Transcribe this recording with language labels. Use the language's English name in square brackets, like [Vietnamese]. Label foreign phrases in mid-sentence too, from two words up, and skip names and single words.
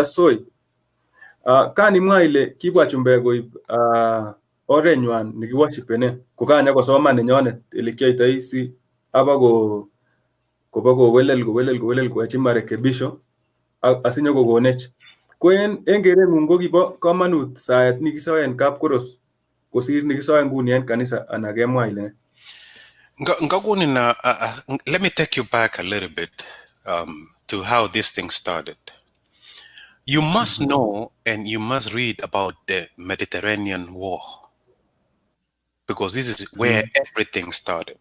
[Kalenjin] Soi, kan imwa ile kibwa chumbek koib orenywan nekiworshipenen kokanyokosoman nenyonet ele kiyoitoi si kobakowelel koyochi marekebisho asinyokokonech. Ko en kereng'ung ko kibo komonut saet nikisoen kapkoros kosir nikisoen nguni en kanisa, ana kemwa ile? [English] Let me take you back a little bit to how this thing started. You must know and you must read about the Mediterranean War, because this is where everything started.